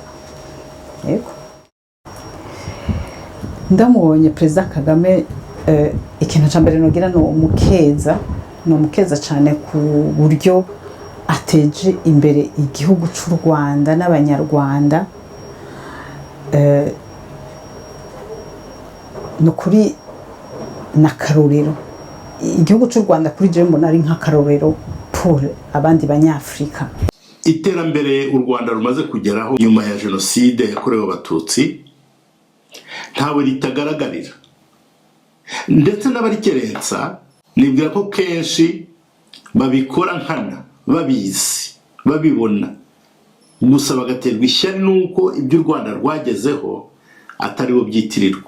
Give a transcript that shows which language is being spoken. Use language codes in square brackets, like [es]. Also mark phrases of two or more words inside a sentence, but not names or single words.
[rn] Yego, ndamubonye Perezida Kagame, ikintu cya mbere nogira no mukeza cyane ku buryo ateje imbere igihugu cy'u Rwanda n'abanyarwanda. No kuri nakarorero igihugu cy'u Rwanda kuri je mbona ari nk'akarorero pour abandi banyafrika. [rw] Iterambere u Rwanda rumaze kugeraho nyuma ya jenoside yakorewe abatutsi ntawe ritagaragarira, ndetse n'abarikerensa nibwira ko kenshi babikora nkana, babizi, babibona, gusa bagaterwa ishyari nuko ibyo u Rwanda rwagezeho atari bo byitirirwa.